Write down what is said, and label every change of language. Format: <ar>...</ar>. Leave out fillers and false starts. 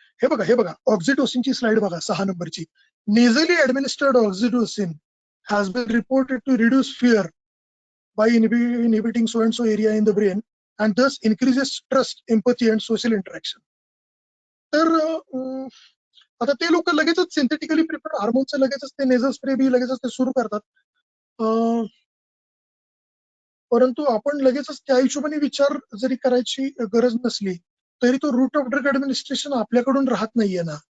<mr>हे बघा ऑक्झिटोसिनची स्लाइड बघा 6 नंबरची.</mr> <en>Nasally administered oxytocin has been reported to reduce fear by inhibiting so and so area in the brain and thus increases trust, empathy and social interaction.</en> <mr>तर आता ते लोक लगेचच सिंथेटिकली प्रिपेअर्ड हार्मोनचं लगेचच ते नेझल स्प्रे बी लगेचच ते सुरू करतात. परंतु आपण लगेचच त्या हिशोबाने विचार जरी करायची गरज नसली तरी तो रूट ऑफ ड्रग ऍडमिनिस्ट्रेशन आपल्याकडून राहत नाहीये ना.</mr>